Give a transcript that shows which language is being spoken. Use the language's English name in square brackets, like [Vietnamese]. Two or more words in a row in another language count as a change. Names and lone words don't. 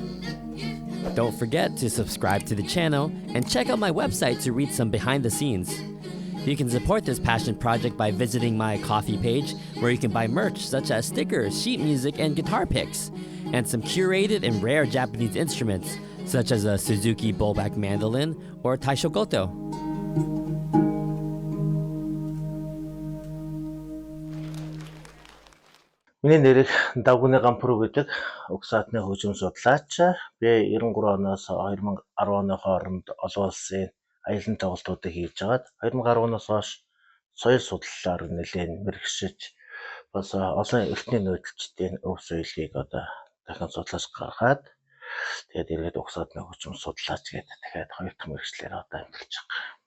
[English] Don't forget to subscribe to the channel and check out my website to read some behind the scenes. You can support this passion project by visiting my Ko-fi page, where you can buy merch such as stickers, sheet music, and guitar picks, and some curated and rare Japanese instruments such as a Suzuki bowback mandolin or Taisho Goto. [Mongolian] Миний нэрийг Дагууны Гампур гэдэг угсаатны хөгжим судлаач. Би 93 оноос 2010 оны хооронд олон улсын аялын тоглолтуудыг хийж агаад 2010 оноос хойш соёл судлалаар нэлээд мэргэшиж бас олон эртний нүүдэлчдийн өв соёлыг одоо дахин судлаж гаргаад тэгээд эргээд угсаатны хөгжим судлаач гэдэг дахиад хоёр дахь мэргэжлэр одоо амьдарч байгаа.